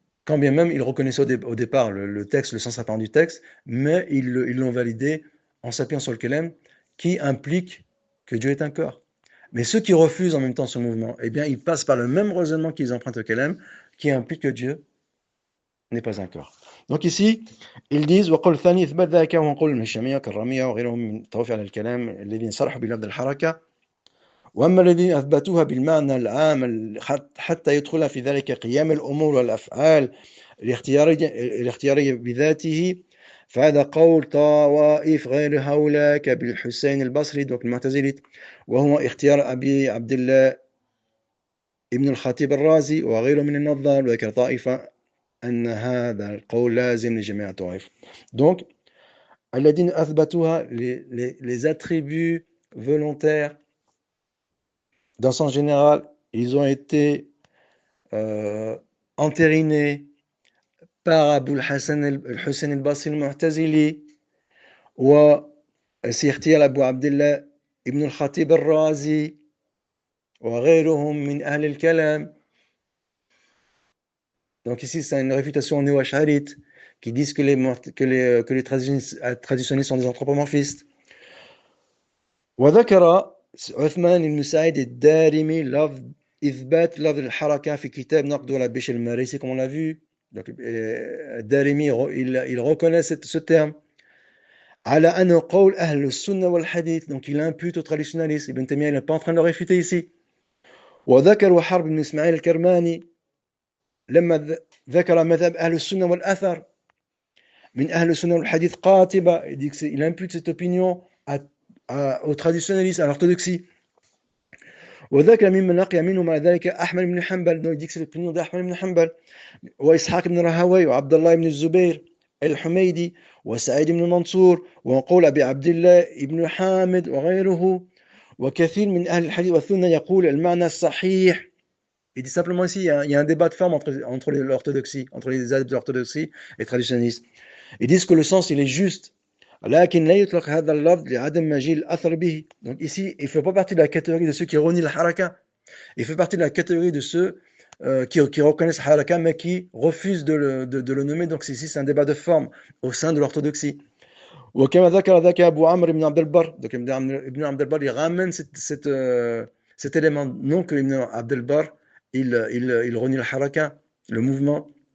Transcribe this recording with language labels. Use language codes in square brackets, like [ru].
[fr] Quand bien même ils reconnaissaient au départ le texte, le sens apparent du texte, mais ils l'ont validé en s'appuyant sur le Kalam, qui implique que Dieu est un corps. Mais ceux qui refusent en même temps ce mouvement, eh bien, ils passent par le même raisonnement qu'ils empruntent au Kalam, qui implique que Dieu n'est pas un corps. Donc ici, ils disent [ar] وقول الثاني إثبات ذلك وقول الهشامية كالرمية وغيرهم من طوائف على الكلام الذين صرحوا بلفظ الحركة وأما الذين أثبتوها بالمعنى العام حتى يدخل في ذلك قيام الأمور والأفعال الاختيارية بذاته، فهذا قول طوائف غير هؤلاء كالحسين البصري donc المعتزلي، وهو اختيار أبي عبد الله ابن الخطيب الرازي وغيره من النظار، وذكر طائفة أن هذا القول لازم لجميع الطوائف. [fr] Donc [ar] الذين أثبتوها [fr] les attributs volontaires dans son général, ils ont été entérinés par Abu al-Hassan al-Hussein al-Basri al-Mu'tazili [ar] وسي اختيار أبو عبد الله ابن الخطيب الرازي وغيرهم من أهل الكلام. [fr] Donc ici, c'est une réfutation néo-ash'arite qui disent que les traditionnistes sont des anthropomorphistes. [ar] وذكر عثمان بن سعيد الدارمي لفظ إثبات لفظ الحركة في كتاب نقد ولا بشر المريسي, [fr] comme on l'a vu. Donc, Darimi, il reconnaît ce terme. [ar] على أنه قول أهل السنة والحديث, [fr] donc il impute au traditionnalisme. Ibn Taymiyyah, il n'est pas en train de le réfuter ici. [ar] وذكر حرب بن إسماعيل الكرماني لما ذكر مذهب أهل السنة والأثر من أهل السنة والحديث قاطبة, [fr] il impute cette opinion au traditionnalisme, à l'orthodoxie. [ar] وذكر ممن لقي منه مع ذلك أحمد بن حنبل, [fr] donc il dit que c'est l'opinion d'Ahmad [ar] بن حنبل وإسحاق بن راهويه وعبد الله بن الزبير الحميدي وسعيد بن منصور وقول أبي عبد الله بن حامد وغيره. وكثير من أهل الحديث والسنة يقول المعنى الصحيح. [fr] Il dit simplement ici, il y a un débat de forme entre l'orthodoxie, entre les adeptes de l'orthodoxie et les traditionnistes. Ils disent que le sens, il est juste. [ar] لكن لا يطلق هذا اللفظ لعدم مجيء الأثر به. [fr] Donc ici, il ne fait pas partie de la catégorie de ceux qui renient la haraka. Il fait partie de la catégorie de ceux qui reconnaissent la haraka, mais qui refusent de le nommer. Donc ici, c'est un débat de forme au sein de l'orthodoxie. [ar] وكما ذكر ذاك أبو عمرو بن عبد البر. [fr] Donc Ibn Abd al-Barr, il ramène cet élément. Non que Ibn Abd al-Barr, il renie la haraka, le mouvement.